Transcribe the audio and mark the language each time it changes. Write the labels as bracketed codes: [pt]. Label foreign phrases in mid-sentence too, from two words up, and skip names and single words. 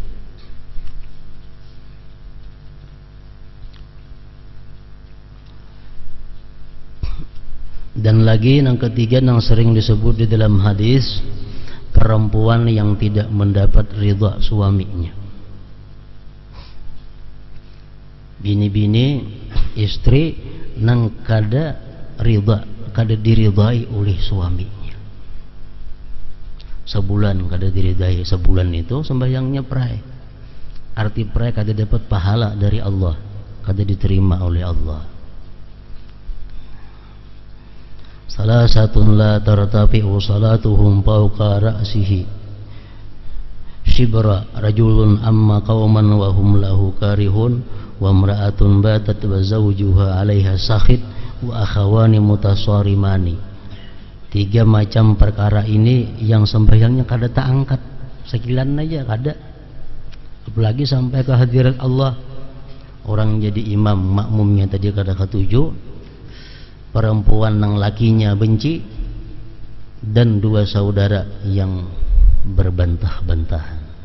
[id] Dan lagi yang ketiga yang sering disebut di dalam hadis, perempuan yang tidak mendapat ridha suaminya. [bjn] Bini-bini, istri nang kada ridha, kada diridai oleh suaminya. Sebulan kada diridai, sebulan itu sembahyangnya prai. Arti prai kada dapat pahala dari Allah, kada diterima oleh Allah. [ar] ثلاثة لا ترتفع صلاتهم فوق رأسه شبرا رجل أم قوما وهم له كارهون وامرأة باتت وزوجها عليها ساخط وأخوان متصارمان. [bjn] 3 macam perkara ini yang sembahyangnya kada tak angkat sekilan aja kada, apalagi sampai ke hadirat Allah. Orang jadi imam, makmumnya tadi kada katuju, perempuan yang lakinya benci, dan 2 saudara yang berbantah-bantahan.